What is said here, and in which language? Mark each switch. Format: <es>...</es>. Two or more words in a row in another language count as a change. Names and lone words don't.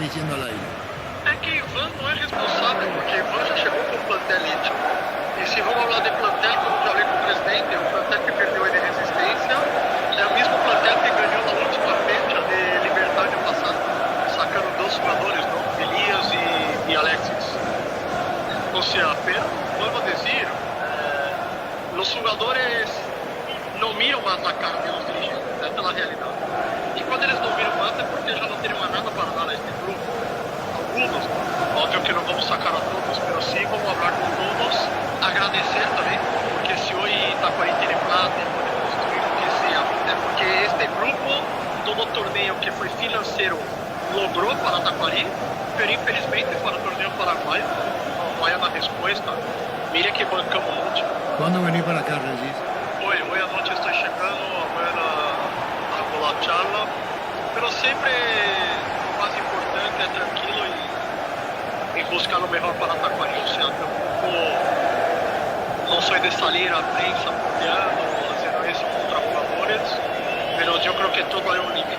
<es>diciendo al aire.</es> <pt>É que Ivan não é responsável, porque Ivan já chegou com o plantel elite. E se vamos falar de plantel, como já falei com o presidente, o plantel que perdeu de resistência é o mesmo plantel que ganhou na última fecha de Libertad no passado,</pt> <es>sacando dos jugadores, ¿no? Elias y Alexis. O sea, pero vuelvo a decir, los jugadores no miram más la cara de los dirigentes, esta es la realidad. Y cuando</es> <pt>eles não miram</pt> <es>más es porque ya no tienen más nada para dar a este grupo. Algunos, obvio que no vamos a sacar a todos, pero sí vamos a hablar con todos, agradecer también, porque si hoy Tacuarí tiene plata y puede construir lo que sea, es porque este grupo, todo torneo que fue financiero, logró para Tacuarí, pero infelizmente para el torneo paraguayo, no hay una respuesta. Mire que bancamos mucho. ¿Cuándo venís para acá, Regis? Hoy a noche estoy</es> <pt>chegando, amanhã</pt> <es>hago la charla, pero siempre lo más importante es tranquilo y buscar lo mejor para Tacuarí. O sea, tampoco no soy de salir a prensa apoyando o haciendo eso contra jugadores, pero yo creo que todo hay un límite.</es>